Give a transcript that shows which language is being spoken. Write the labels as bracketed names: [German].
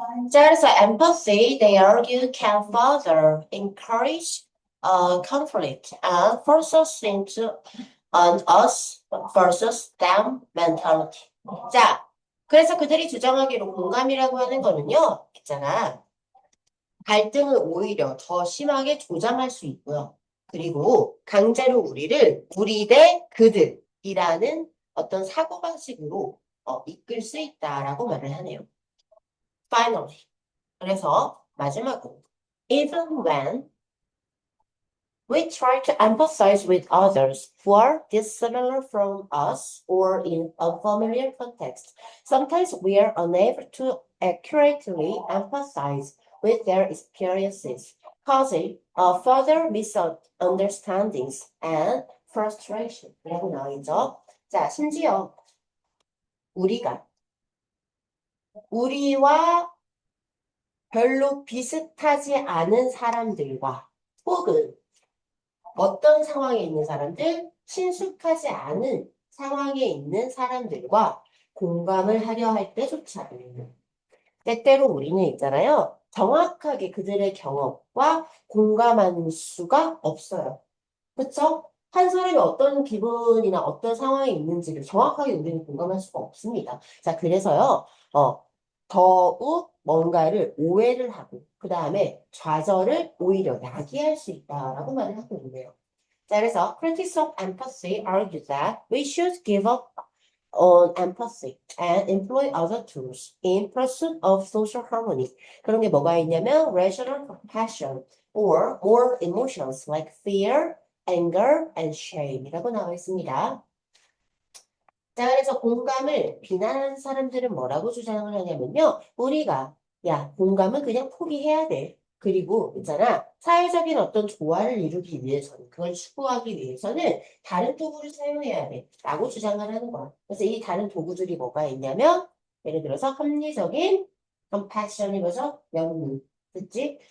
[Korean] 자, 그래서 [English] empathy, they argue, can further encourage conflict and force us into an us versus them mentality. [Korean] 자, 그래서 그들이 주장하기로 공감이라고 하는 거는요, 있잖아. 갈등을 오히려 더 심하게 조장할 수 있고요. 그리고 강제로 우리 대 그들이라는 어떤 사고방식으로 이끌 수 있다라고 말을 하네요. [English] Finally. [Korean] 그래서 마지막으로 [English] even when we try to empathize with others who are dissimilar from us or in a familiar context, sometimes we are unable to accurately empathize with their experiences, causing further misunderstandings and frustration. [Korean] 라고 나와있죠. 자, 심지어 우리와 별로 비슷하지 않은 사람들과 혹은 어떤 상황에 있는 사람들, 친숙하지 않은 상황에 있는 사람들과 공감을 하려 할 때조차 때때로 우리는 있잖아요. 정확하게 그들의 경험과 공감할 수가 없어요. 그렇죠? 한 사람이 어떤 기분이나 어떤 상황에 있는지를 정확하게 우리는 공감할 수가 없습니다. 자, 그래서요, 더욱 뭔가를 오해를 하고, 그 다음에 좌절을 오히려 야기할 수 있다라고 말을 하고 있네요. 자, 그래서 [English] critics of empathy argue that we should give up on empathy and employ other tools in pursuit of social harmony. [Korean] 그런 게 뭐가 있냐면 [English] rational compassion or more emotions like fear, anger, and shame이라고 [Korean] 나와 있습니다. 자, 그래서 공감을 비난하는 사람들은 뭐라고 주장을 하냐면요. 우리가, 야, 공감은 그냥 포기해야 돼. 그리고 있잖아. 사회적인 어떤 조화를 이루기 위해서는, 그걸 추구하기 위해서는 다른 도구를 사용해야 돼. 라고 주장을 하는 거야. 그래서 이 다른 도구들이 뭐가 있냐면, 예를 들어서 합리적인 compassion이 뭐죠? 연민. 그치?